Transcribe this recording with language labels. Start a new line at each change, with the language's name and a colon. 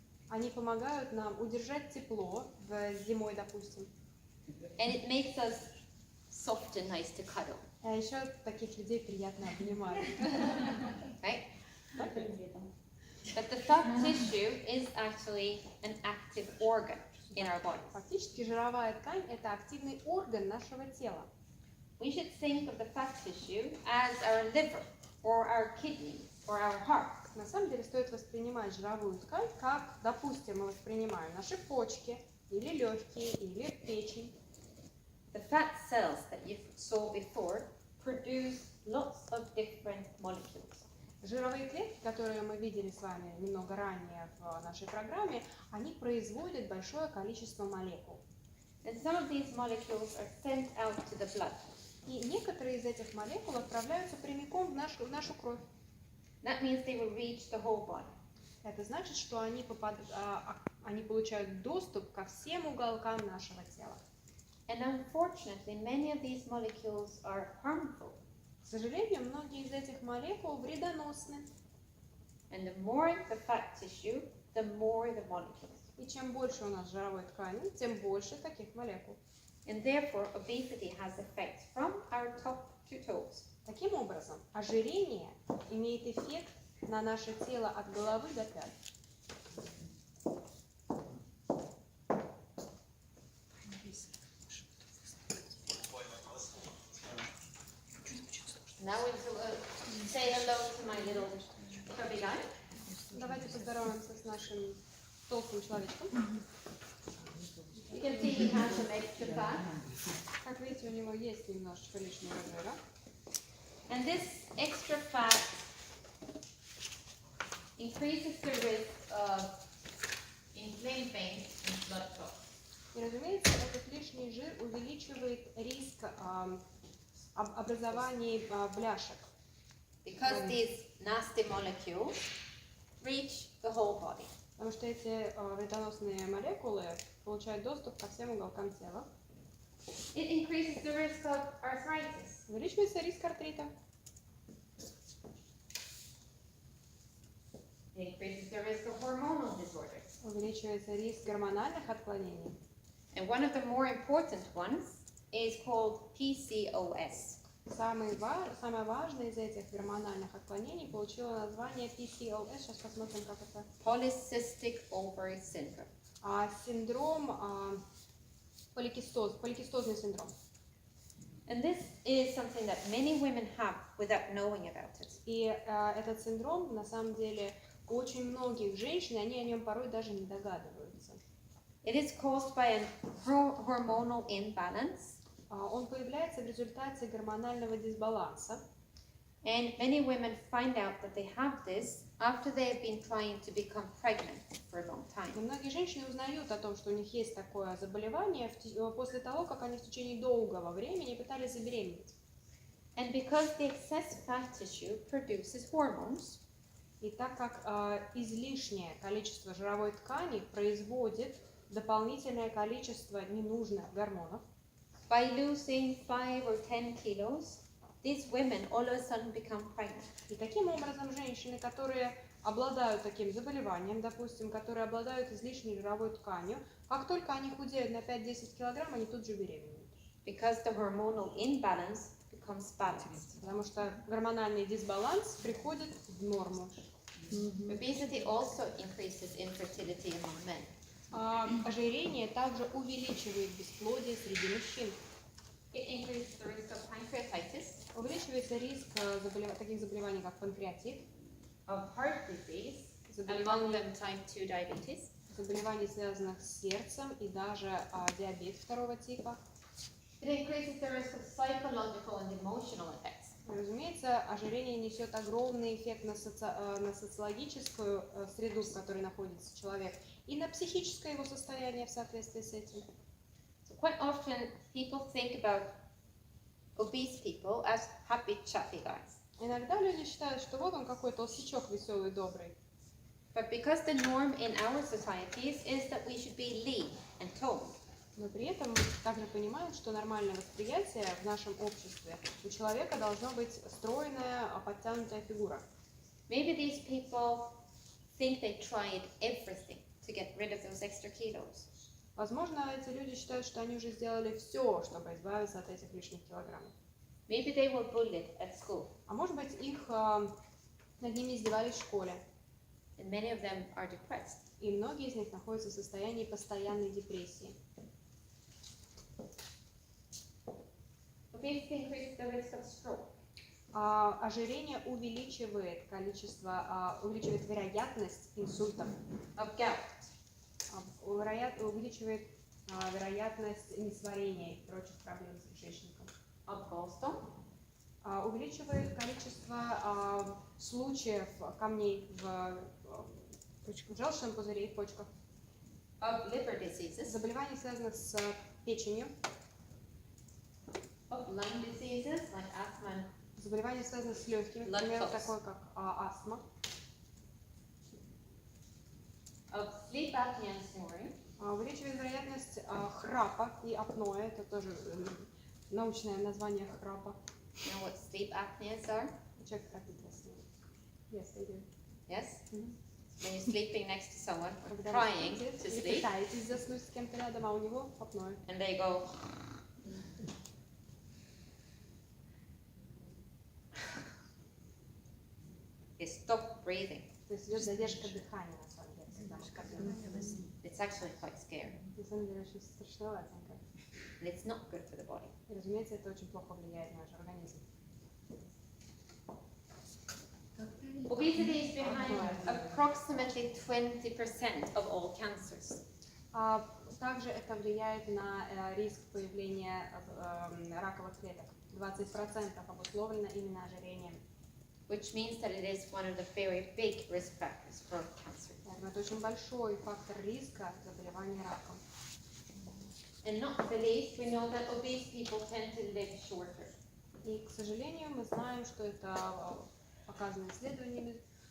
Russian: Они помогают нам удержать тепло зимой, допустим.
English: And it makes us soft and nice to cuddle.
Russian: А еще таких людей приятно обнимать.
English: Right? But the fat tissue is actually an active organ in our bodies.
Russian: Фактически жировая ткань – это активный орган нашего тела.
English: We should think of the fat tissue as our liver, or our kidney, or our heart.
Russian: На самом деле стоит воспринимать жировую ткань, как, допустим, мы воспринимаем наши почки, или легкие, или печень.
English: The fat cells that you saw before produce lots of different molecules.
Russian: Жировые клетки, которые мы видели с вами немного ранее в нашей программе, они производят большое количество молекул.
English: And some of these molecules are sent out to the blood.
Russian: И некоторые из этих молекул отправляются прямиком в нашу кровь.
English: That means they will reach the whole body.
Russian: Это значит, что они получают доступ ко всем уголкам нашего тела.
English: And unfortunately, many of these molecules are harmful.
Russian: К сожалению, многие из этих молекул вредоносны.
English: And the more the fat tissue, the more the molecules.
Russian: И чем больше у нас жировой ткани, тем больше таких молекул.
English: And therefore, obesity has effects from our top to toes.
Russian: Таким образом, ожирение имеет эффект на наше тело от головы до пят.
English: Now we'll say hello to my little chubby guy.
Russian: Давайте поздороваемся с нашим толстым человечком.
English: You can see he has some extra fat.
Russian: Как видите, у него есть немножечко лишнего жира.
English: And this extra fat increases the risk of inflamed veins and blood clots.
Russian: И, разумеется, этот лишний жир увеличивает риск образования бляшек.
English: Because these nasty molecules reach the whole body.
Russian: Потому что эти вредоносные молекулы получают доступ ко всем уголкам тела.
English: It increases the risk of arthritis.
Russian: Увеличивается риск артрита.
English: It increases the risk of hormonal disorders.
Russian: Увеличивается риск гормональных отклонений.
English: And one of the more important ones is called PCOS.
Russian: Самое важное из этих гормональных отклонений получило название PCOS. Сейчас посмотрим, как это.
English: Polycystic ovary syndrome.
Russian: Синдром поликистозный синдром.
English: And this is something that many women have without knowing about it.
Russian: И этот синдром, на самом деле, у очень многих женщин, они о нем порой даже не догадываются.
English: It is caused by a hormonal imbalance.
Russian: Он появляется в результате гормонального дисбаланса.
English: And many women find out that they have this after they have been trying to become pregnant for a long time.
Russian: И многие женщины узнают о том, что у них есть такое заболевание после того, как они в течение долгого времени пытались забеременеть.
English: And because the excess fat tissue produces hormones,
Russian: И так как излишнее количество жировой ткани производит дополнительное количество ненужных гормонов,
English: by losing 5 or 10 kilos, these women all of a sudden become pregnant.
Russian: и таким образом женщины, которые обладают таким заболеванием, допустим, которые обладают излишней жировой тканью, как только они худеют на 5-10 килограмм, они тут же беременеют.
English: Because the hormonal imbalance becomes balanced.
Russian: Потому что гормональный дисбаланс приходит в норму.
English: Obesity also increases infertility among men.
Russian: Ожирение также увеличивает бесплодие среди мужчин.
English: It increases the risk of pancreatitis,
Russian: Увеличивается риск таких заболеваний, как панкреатит,
English: of heart disease, among
Russian: заболеваний,
English: them type 2 diabetes,
Russian: связанных с сердцем и даже диабет второго типа.
English: it increases the risk of psychological and emotional effects.
Russian: Разумеется, ожирение несет огромный эффект на социологическую среду, в которой находится человек, и на психическое его состояние в соответствии с этим.
English: So quite often people think about obese people as happy, chatty guys.
Russian: Иногда люди считают, что вот он какой толстячок веселый, добрый.
English: But because the norm in our societies is that we should be lean and toned,
Russian: Но при этом мы также понимаем, что нормальное восприятие в нашем обществе у человека должна быть стройная, подтянутая фигура.
English: maybe these people think they tried everything to get rid of those extra kilos.
Russian: Возможно, эти люди считают, что они уже сделали все, чтобы избавиться от этих лишних килограммов.
English: Maybe they were bullied at school,
Russian: А может быть, над ними издевались в школе.
English: and many of them are depressed.
Russian: И многие из них находятся в состоянии постоянной депрессии.
English: Obesity increases the risk of stroke.
Russian: Ожирение увеличивает увеличивает вероятность инсультов,
English: Of gout,
Russian: увеличивает вероятность несварения и прочих проблем с кишечником.
English: of gallstone,
Russian: Увеличивает количество случаев камней в желчном пузыре и в почках.
English: of liver diseases,
Russian: Заболеваний, связанных с печенью.
English: of lung diseases like asthma and
Russian: Заболевания, связанные с легкими,
English: Lung
Russian: например,
English: clots.
Russian: такое как астма.
English: of sleep apnea and snoring,
Russian: Увеличивает вероятность храпа и апноэ. Это тоже научное название храпа.
English: you know what sleep apneas are?
Russian: Человек храпит во сне.
English: Yes, I do. Yes? Мгм. When you're sleeping next to someone,
Russian: Когда
English: trying
Russian: вы
English: to
Russian: спите или
English: sleep,
Russian: пытаетесь заснуть с кем-то рядом, а у него апноэ.
English: and they go, they stop breathing.
Russian: То есть идет задержка дыхания на самом деле. Всегда
English: It's actually quite scary.
Russian: на самом деле очень страшноватенько.
English: And it's not good for the body.
Russian: И, разумеется, это очень плохо влияет на наш организм.
English: Obesity is behind approximately 20% of all cancers.
Russian: Также это влияет на риск появления раковых клеток. 20% обусловлено именно ожирением.
English: Which means that it is one of the very big risk factors for cancer.
Russian: Поэтому это очень большой фактор риска заболевания раком.
English: And not the least, we know that obese people tend to live shorter.
Russian: И, к сожалению, мы знаем, что это показано исследованиями.